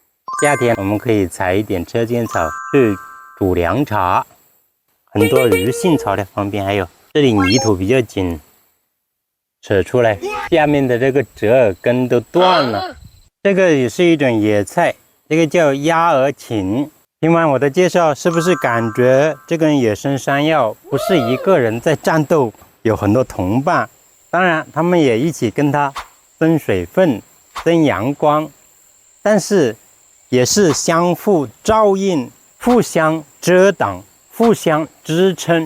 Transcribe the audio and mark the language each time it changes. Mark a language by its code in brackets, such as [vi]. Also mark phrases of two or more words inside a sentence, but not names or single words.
[zh] 夏天我們可以採一點車間草去煮涼茶，很多魚腥草的方便。還有這裡泥土比較緊，扯出來，下面的這個折耳根都斷了。這個也是一種野菜，這個叫鴨兒芹。聽完我的介紹，是不是感覺這根野生山藥不是一個人在戰鬥，有很多同伴？當然，他們也一起跟它分水分、增陽光，但是也是相互照應、互相遮擋、互相支撐。